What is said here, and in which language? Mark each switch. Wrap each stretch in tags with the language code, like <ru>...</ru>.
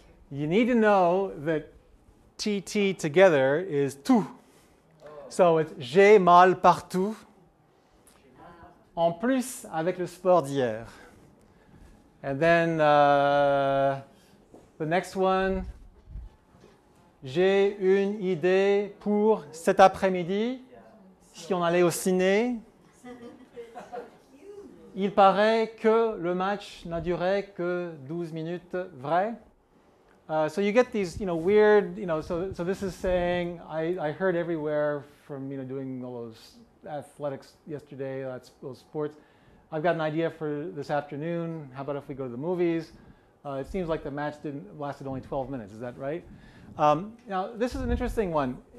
<en>You need to know that TT together is tout. So it's</en> <fr>j'ai mal partout. En plus avec le sport d'hier.</fr> <en>And then the next one,</en> <fr>j'ai une idée pour cet après-midi. Si on allait au ciné, il paraît que le match n'a duré que 12 minutes, vrai?</fr> <en>So you get these, weird, so this is saying, I heard everywhere from, doing all those athletics yesterday, those sports. I've got an idea for this afternoon. How about if we go to the movies? It seems like the match lasted only 12 minutes. Is that right? Now, this is an interesting one.</en>